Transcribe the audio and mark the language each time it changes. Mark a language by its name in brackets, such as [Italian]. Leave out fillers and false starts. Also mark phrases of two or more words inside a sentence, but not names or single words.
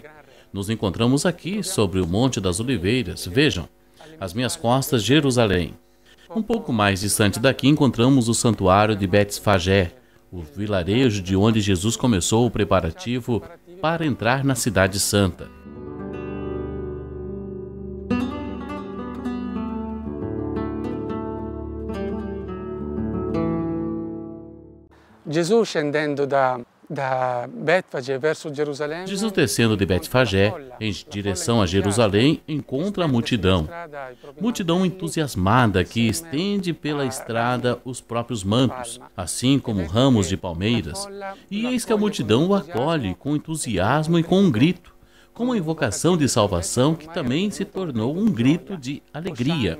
[Portuguese] Nos encontramos aqui sobre o Monte das Oliveiras. Vejam, às minhas costas, Jerusalém. Um pouco mais distante daqui encontramos o santuário de Bet-Fagé, o vilarejo de onde Jesus começou o preparativo para entrar na Cidade Santa. [Italian] Gesù scendendo da Betfage verso Gerusalemme. [Portuguese] Jesus descendo de Bet-Fagé em direção a Jerusalém encontra a multidão. Multidão entusiasmada que estende pela estrada os próprios mantos, assim como ramos de palmeiras. E eis que a multidão o acolhe com entusiasmo e com um grito, com uma invocação de salvação que também se tornou um grito de alegria.